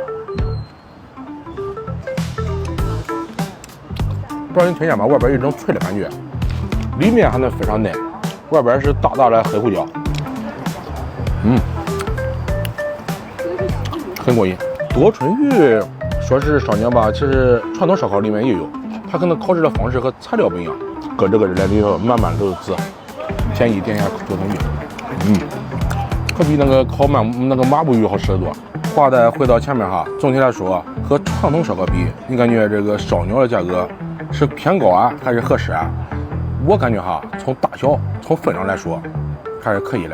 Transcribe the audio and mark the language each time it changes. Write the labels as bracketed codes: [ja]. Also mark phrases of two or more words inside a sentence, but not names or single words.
[zh] 不知道你听见吗？外边有一种脆的感觉，里面还能非常嫩，外边是大大的黑胡椒，很过瘾。多春鱼说是烧鸟吧，其實傳統燒烤裡面也有，它可能烤制的方式和材料不一樣，搁這個裡頭滿滿都是籽。建議點一下多春魚，可比那個烤那個麻布魚好吃得多。話再回到前面哈，總體來說，和傳統燒烤比，你感覺這個燒鳥的價格是偏高啊，還是合適啊？我感覺哈，從大小、從分量來說，還是可以的。